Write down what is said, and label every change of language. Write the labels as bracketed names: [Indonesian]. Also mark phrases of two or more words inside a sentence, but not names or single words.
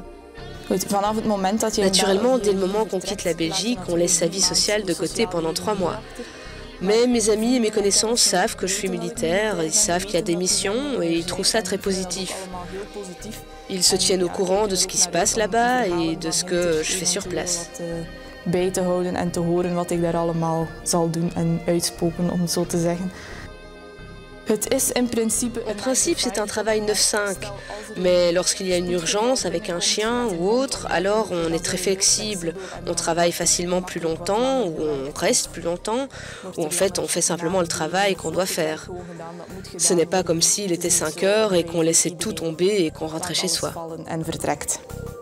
[French] Naturellement, dès le moment qu'on quitte la Belgique, on laisse sa vie sociale de côté pendant 3 mois. Mais mes amis et mes connaissances savent que je suis militaire, ils savent qu'il y a des missions et ils trouvent ça très positif. Ils se tiennent au courant de ce qui se passe là-bas et de ce que je fais sur place. [Dutch] Bij te houden en te horen wat ik daar allemaal zal doen en uitspoken, om het zo te zeggen. [French] En principe, c'est un travail 9-5, mais lorsqu'il y a une urgence avec un chien ou autre, alors on est très flexible. On travaille facilement plus longtemps, ou on reste plus longtemps, ou en fait on fait simplement le travail qu'on doit faire. Ce n'est pas comme s'il était 5 heures et qu'on laissait tout tomber et qu'on rentrait chez soi.